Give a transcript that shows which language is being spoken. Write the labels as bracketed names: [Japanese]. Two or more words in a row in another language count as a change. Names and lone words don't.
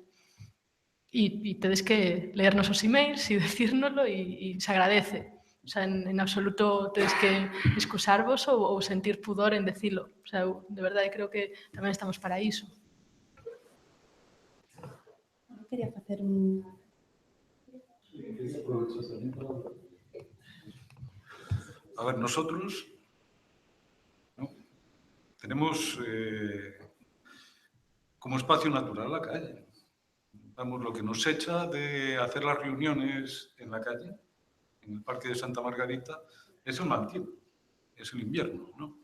[Galician] E tedes que ler nosos emails e decírnoslo e se agradece. [Spanish] O sea, [Galician] en absoluto tedes que excusarvos ou sentir pudor en decilo. [Spanish] O sea, [Galician] eu, de verdade, creo que tamén estamos para iso. Quería facer un... [Spanish] A ver, nosotros tenemos como espacio natural la calle. Vamos, lo que nos echa de hacer las reuniones en la calle, en el Parque de Santa Margarita, es el mal tiempo, es el invierno, ¿no?